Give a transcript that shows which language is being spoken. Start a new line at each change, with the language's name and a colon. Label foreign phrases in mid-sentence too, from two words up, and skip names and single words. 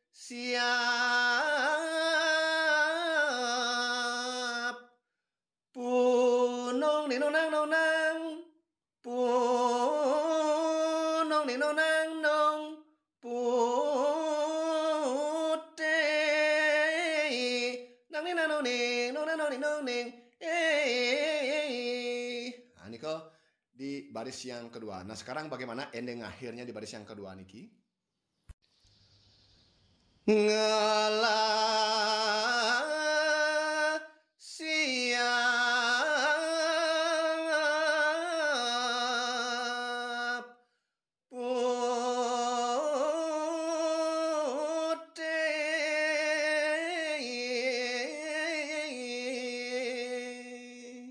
Indonesian: siap. Punong ni nong nang nong nang. Punong ni nong nang nong. Putih. Nang ni nang nong ning. Nong nang nong ning nong ning. Nah, ini kok di baris yang kedua. Nah, sekarang bagaimana ending akhirnya di baris yang kedua niki? Ngalah siap putih.